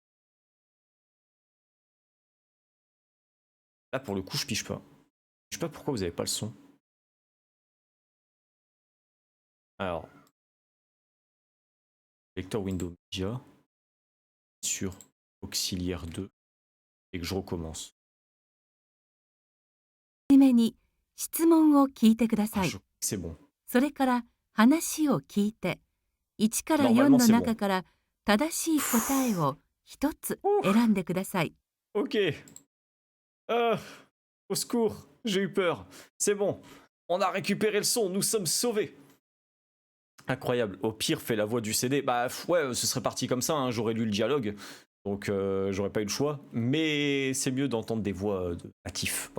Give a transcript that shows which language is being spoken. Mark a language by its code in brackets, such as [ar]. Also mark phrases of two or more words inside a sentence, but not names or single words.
[fr] Là pour le coup, je pige pas. Je sais pas pourquoi vous avez pas le son. Alors, lecteur Windows Media sur auxiliaire 2 et que je recommence. [ja] はじめに質問を聞いてください。 [fr] C'est bon. [ja] それから話を聞いて、1から4 [fr] Normalement, [ja] の [fr] c'est [ja] 中 [fr] bon. [ja] から正しい答えを1つ選んでください。 [fr] Ok. Au secours, j'ai eu peur. C'est bon. On a récupéré le son, nous sommes sauvés. Incroyable. Au pire, fais la voix du CD. Bah ouais, ce serait parti comme ça, hein, j'aurais lu le dialogue. Donc j'aurais pas eu le choix. Mais c'est mieux d'entendre des voix de natifs.